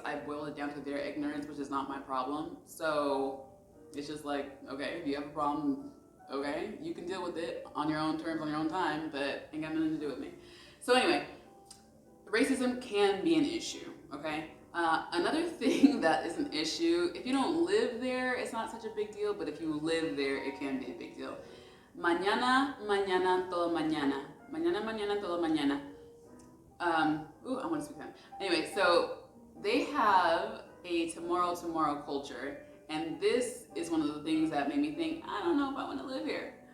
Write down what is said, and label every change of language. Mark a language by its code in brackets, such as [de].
[en] I boiled it down to their ignorance, which is not my problem. So it's just like, okay, if you have a problem, okay, you can deal with it on your own terms, on your own time, but ain't got nothing to do with me. So anyway, racism can be an issue, okay? Another thing that is an issue, if you don't live there, it's not such a big deal, but if you live there, it can be a big deal. [es] Mañana, mañana, todo mañana. Mañana, mañana, todo mañana. [en] I want to speak that. Anyway, so they have a tomorrow culture, and this is one of the things that made me think, I don't know if I want to live here.